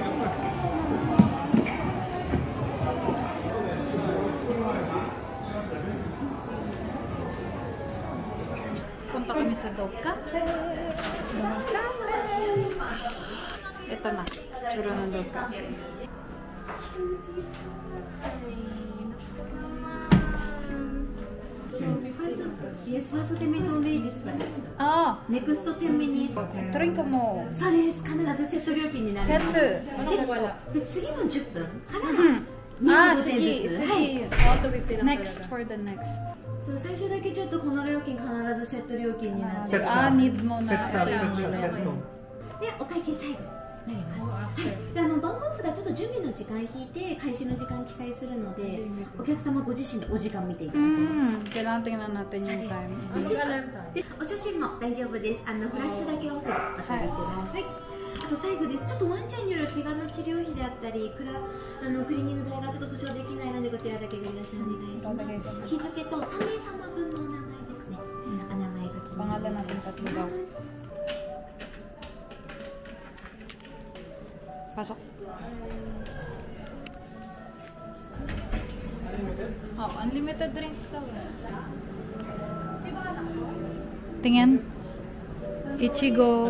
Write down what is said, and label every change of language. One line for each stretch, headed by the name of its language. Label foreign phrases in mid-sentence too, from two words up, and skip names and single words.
Filipino: Punta kami sa Dog Cafe. Ito na. Tsura ng Dog Cafe.
English: Yes, first 10 minutes only this price. Ah! Next 10 minutes.
Filipino: Drink mo.
Japanese: そうです。必ずセット料金になります。セット。で、次の10分から Ah, 25
Filipino: sige.
Japanese: 点ずつ。はい。
Filipino: Sige.
English: Next for the next.
Japanese: そう、最初だけちょっとこの料金必ずセット料金になってる。
Filipino: Ah, need mo na.
Japanese: セット、セット。で、お会計最後になります。はい。で、番号札ちょっと準備の時間引いて開始の時間記載するので、お客様ご自身でお時間見ていただいて。
Filipino: Kailangan tingnan natin yung time.
Japanese: で、お写真も大丈夫です。フラッシュだけオフお取りください。あと最後です。ちょっとワンちゃんによる怪我の治療費であったり、クリーニング代がちょっと保証できないので、こちらだけご了承お願いします。日付と3名様分のお名前ですね。お名前が決まってます。
Filipino: tatlo daw. Pasok. Oh,
English: unlimited drink
Filipino: daw. Tingin. Ichigo.